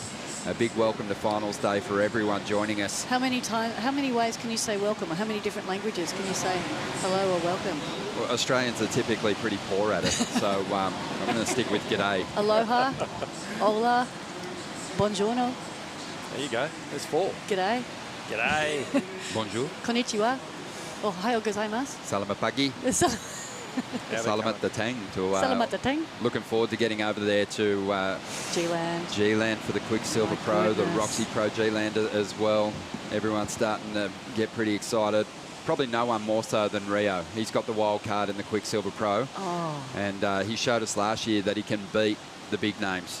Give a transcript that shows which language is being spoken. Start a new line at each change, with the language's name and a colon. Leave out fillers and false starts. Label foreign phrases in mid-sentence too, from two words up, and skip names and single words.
English: A big welcome to finals day for everyone joining us. How many ways can you say welcome, or how many different languages can you say hello or welcome? Well, Australians are typically pretty poor at it, so I'm going to stick with g'day. Aloha, hola, buongiorno. There you go. There's 4. G'day. G'day.
French: Bonjour.
Japanese: Konnichiwa. Ohayo gozaimasu.
Indonesian: Salamat pagi. Salamat datang. Salamat datang.
English: Looking forward to getting over there to G-Land for the Quicksilver Pro, the Roxy Pro G-Land as well. Everyone's starting to get pretty excited. Probably no one more so than Rio. He's got the wild card in the Quicksilver Pro. And he showed us last year that he can beat the big names.